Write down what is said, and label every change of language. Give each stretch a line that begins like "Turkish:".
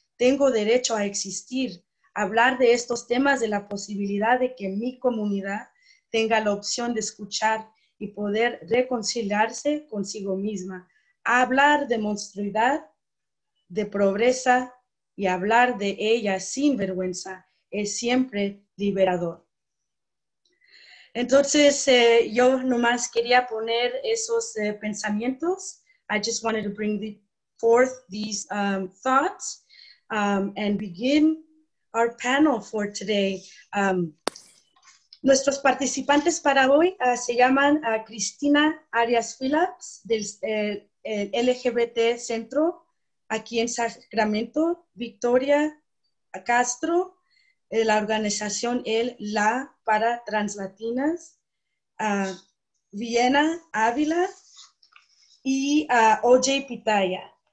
Spanish: Tengo derecho a existir, hablar de estos temas, de la posibilidad de que mi comunidad tenga la opción de escuchar y poder reconciliarse consigo misma. Hablar de monstruosidad, de pobreza y hablar de ella sin vergüenza es siempre liberador. Entonces, yo nomás quería poner esos pensamientos.
English: I just wanted to bring forth these thoughts and begin our panel for today.
Spanish: Nuestros participantes para hoy se llaman Cristina Arias Phillips del LGBT Centro aquí en Sacramento, Victoria Castro, la organización La para Translatinas, Viena Ávila y OJ Pitaya.